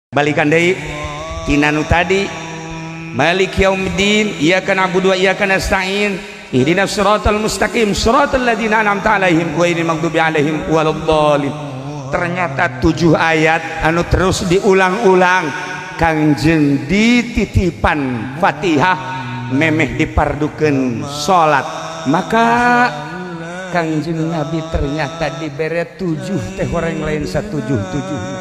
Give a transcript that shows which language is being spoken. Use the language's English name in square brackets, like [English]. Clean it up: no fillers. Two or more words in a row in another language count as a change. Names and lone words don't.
[Sundanese] Balikan deui tina nu tadi [Arabic] مالك يوم الدين إياك نعبد وإياك نستعين اهدنا الصراط المستقيم صراط الذين أنعمت عليهم غير المغضوب عليهم ولا الضالين. [Sundanese] Ternyata 7 ayat anu terus diulang-ulang Kangjeng dititipan Fatihah memeh dipardukeun salat, maka Kangjeng Nabi ternyata dibere 7 teh horeng lain satujuh-tujuh.